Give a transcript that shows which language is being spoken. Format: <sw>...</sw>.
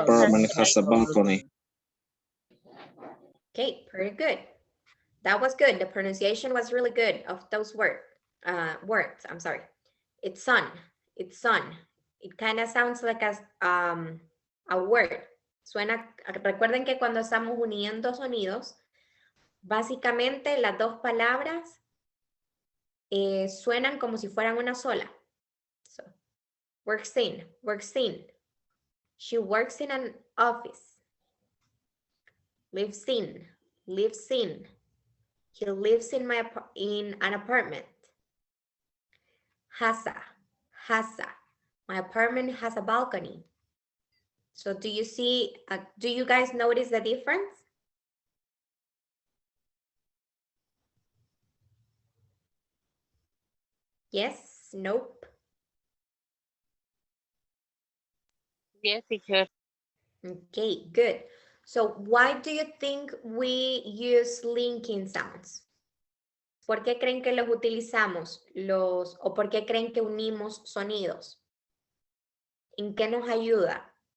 <en>apartment has a balcony. Okay, pretty good. That was good. The pronunciation was really good of those words. I'm sorry. It's sun. It's sun. It kind of sounds like a word.</en> <es>Suena, recuerden que cuando estamos uniendo sonidos, básicamente las dos palabras suenan como si fueran una sola.</es> <en>So, works in, works in. She works in an office. Lives in, lives in. He lives in an apartment. Has a. My apartment has a balcony. So do you see, do you guys notice the difference? Yes, nope. Yes, teacher. Okay, good. So why do you think we use linking sounds?</en> <es>¿Por qué creen que los utilizamos? ¿O por qué creen que unimos sonidos? ¿En qué nos ayuda?</es>